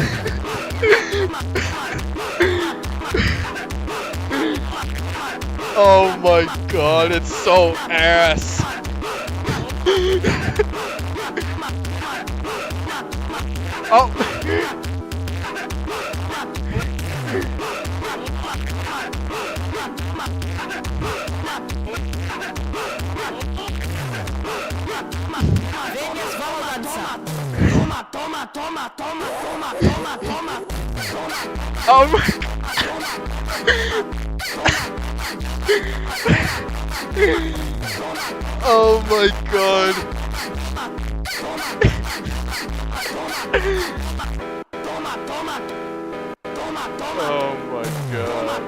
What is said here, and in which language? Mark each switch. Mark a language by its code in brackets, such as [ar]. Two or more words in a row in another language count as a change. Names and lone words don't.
[en] Oh my god, it's so ass. Oh. [es] Toma, toma, toma, toma, toma, toma, toma. [en] Oh my... Oh my god. Oh my god.